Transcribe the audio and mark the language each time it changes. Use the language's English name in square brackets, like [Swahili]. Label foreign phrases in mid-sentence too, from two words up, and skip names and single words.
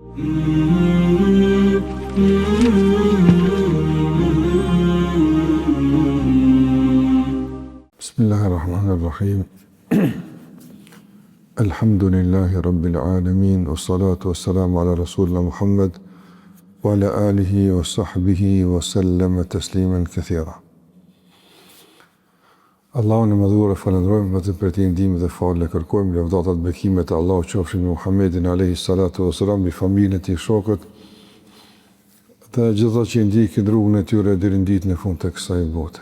[Arabic] Bismillahirrahmanirrahim. الحمد لله رب العالمين والصلاة والسلام على رسولنا محمد وعلى آله وصحبه وسلم تسليما كثيرا. [Albanian] Allahun e madhuar e falenderojmë vetëm për të ndihmën dhe falë kërkojmë, lavdatat bekimet e Allahut qofshin me Muhammedin [Arabic] عليه الصلاة والسلام, [Albanian] me familjen e tij, shokët dhe gjithë që ndjekin rrugën e tyre deri në ditën e fundit të kësaj bote.